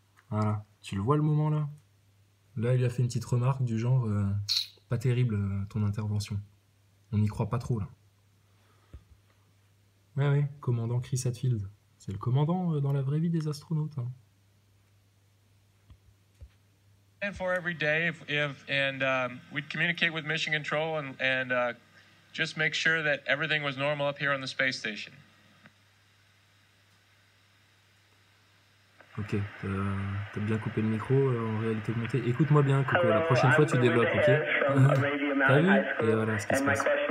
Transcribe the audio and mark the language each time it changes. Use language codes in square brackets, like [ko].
[fr] Voilà, tu le vois le moment là? Là il a fait une petite remarque du genre pas terrible ton intervention. On n'y croit pas trop là. Ouais, commandant Chris Hadfield. C'est le commandant dans la vraie vie des astronautes. Hein. [en] For every day, we'd communicate with Mission Control and just make sure that everything was normal up here on the space station. [fr] Ok, t'as bien coupé le micro en réalité augmentée. Écoute-moi bien, Coco, la prochaine fois tu développes, ok? T'as vu? Et voilà ce qui se passe.